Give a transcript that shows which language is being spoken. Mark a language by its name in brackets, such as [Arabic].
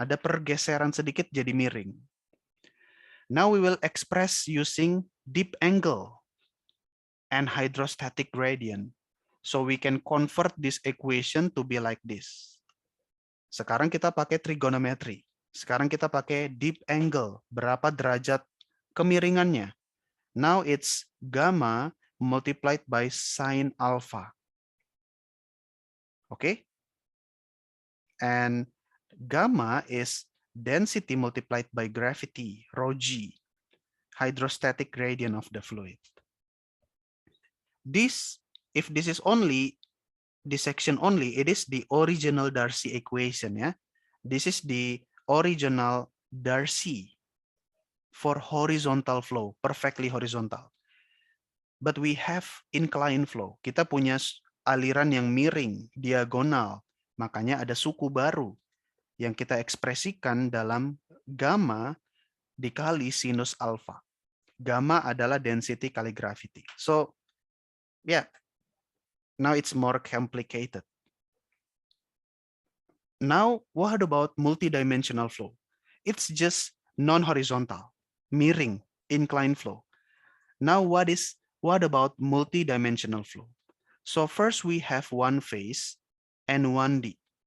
[Indonesian] Ada pergeseran sedikit jadi miring. [English] Now we will express using deep angle and hydrostatic gradient. So we can convert this equation to be like this. [Indonesian] Sekarang kita pakai trigonometry. Sekarang kita pakai deep angle. Berapa derajat kemiringannya? [English] Now it's gamma multiplied by sine alpha. Okay? And gamma is density multiplied by gravity, rho g, hydrostatic gradient of the fluid. If this is only this section only, it is the original Darcy equation. Yeah, this is the original Darcy for horizontal flow, perfectly horizontal. But we have inclined flow. [Indonesian] Kita punya aliran yang miring, diagonal. Makanya ada suku baru yang kita ekspresikan dalam gamma dikali sinus alpha. Gamma adalah density kali gravity. [English] So, yeah, now it's more complicated. Now, what about multidimensional flow? It's just non-horizontal, miring, inclined flow. Now, what about multidimensional flow? So first we have one phase and 1D.